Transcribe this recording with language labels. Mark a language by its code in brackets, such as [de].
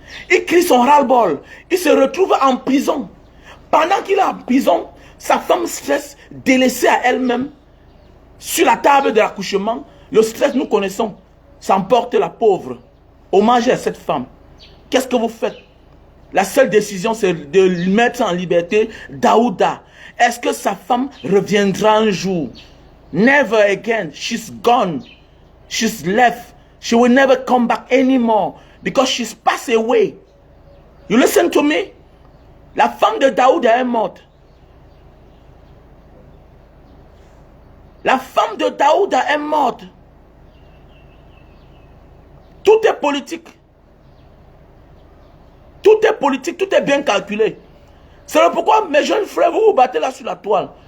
[fr] Il crie son ras-le-bol. Il se retrouve en prison. Pendant qu'il est en prison, sa femme stresse, délaissée à elle-même, sur la table de l'accouchement. Le stress, nous connaissons, s'emporte la pauvre. Hommage à cette femme. Qu'est-ce que vous faites? La seule décision, c'est de mettre en liberté Daouda. Est-ce que sa femme reviendra un jour? [en] Never again. She's gone. She's left. She will never come back anymore because she's passed away. You listen to me? [fr] La femme de Daouda est morte. La femme de Daouda est morte. Tout est politique. Tout est politique, tout est bien calculé. C'est pourquoi, mes jeunes frères, vous vous battez là sur la toile.